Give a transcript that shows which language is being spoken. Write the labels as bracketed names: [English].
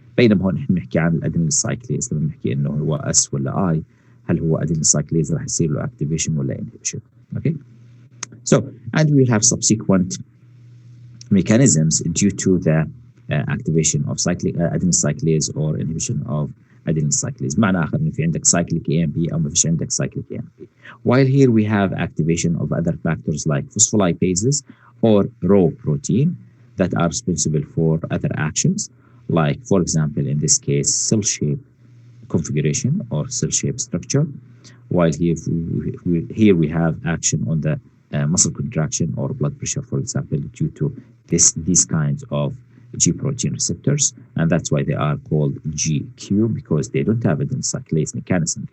[Arabic] بينما هون نحن بنحكي عن الادينيل سايكليز لما بنحكي انه هو اس ولا اي، هل هو ادينيل سايكليز راح يصير له activation ولا inhibition. [English] Okay. So and we will have subsequent mechanisms due to the activation of cyclic adenyl cyclase or inhibition of adenyl cyclase. [Arabic] معنى آخر إنه في عندك cyclic AMP أو ما فيش عندك cyclic AMP. [English] While here we have activation of other factors like phospholipases or raw protein that are responsible for other actions, like, for example, in this case, cell shape configuration or cell shape structure. While here we have action on the muscle contraction or blood pressure, for example, due to these kinds of G protein receptors, and that's why they are called GQ, because they don't have adenyl cyclase mechanism.